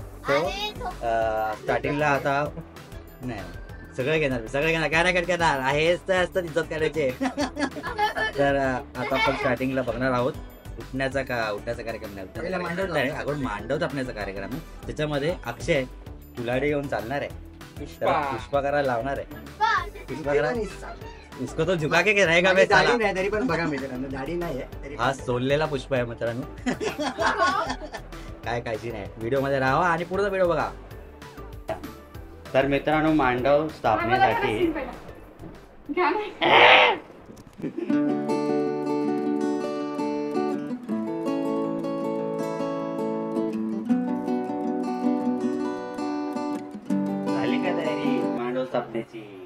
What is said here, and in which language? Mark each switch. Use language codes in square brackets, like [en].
[mr] तो स्टार्टिंगला आता नाही सगळं घेणार काय नाही करणार आहेच तर असतं इज्जत करायचे. तर आता आपण स्टार्टिंगला बघणार आहोत उठण्याचा कार्यक्रम नाही, अगोदर मांडव झापण्याचा कार्यक्रम आहे. त्याच्यामध्ये अक्षय कुलाडी घेऊन चालणार आहे, त्याला पुष्पा करायला लावणार आहे. पुष्पा करा [hi] उसको तो झुका के रहेगा बे साला. [mr] दाढी नाही तरी पण बघा मित्रांनो, दाढी नाही आहे तरी हा सोललेला पुष्प आहे मित्रांनो. काय काळजी नाही, व्हिडिओ मध्ये राहा आणि पुढचा व्हिडिओ बघा. तर मित्रांनो, मांडव स्थापनेसाठी झाली का तयारी मांडव स्थापनेची?